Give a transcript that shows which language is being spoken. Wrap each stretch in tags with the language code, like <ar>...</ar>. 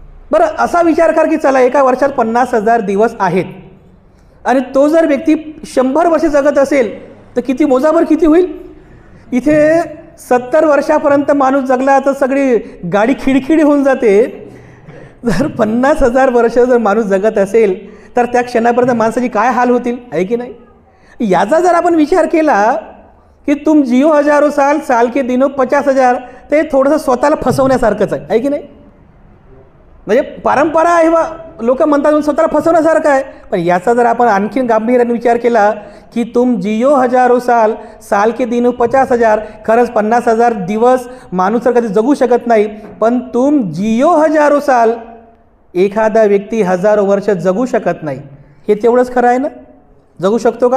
<mr>बरं, असा विचार कर की चला एका वर्षात 50,000 दिवस आहेत आणि तो जर व्यक्ती 100 वर्ष जगत असेल तर किती मोजाभर किती होईल? इथे 70 वर्षापर्यंत माणूस जगला तर सगळी गाडी खिडखिडी होऊन जाते। जर 50,000 वर्ष जर माणूस जगत असेल तर त्या क्षणापर्यंत माणसाची काय हाल होतील, आहे की नाही? याचा जर आपण विचार केला</mr> <hi>की तुम जियो हजारो साल, साल के दिनो 50,000.</hi> <mr>ते थोडंसं स्वतःला फसवण्यासारखंच आहे की नाही? म्हणजे परंपरा आहे बा, लोक म्हणतात म्हणून स्वतःला फसवण्यासारखं आहे. पण याचा जर आपण आणखीन गांभीर्याने विचार केला की</mr> <hi>तुम जियो हजारो साल, साल के दिनो 50,000.</hi> <mr>खरंच 50,000 दिवस माणूस तर कधी जगू शकत नाही, पण</mr> <hi>तुम जियो हजारो साल,</hi> <mr>एखादा व्यक्ती हजारो वर्ष जगू शकत नाही. हे तेवढंच खरं आहे ना? जगू शकतो का?</mr>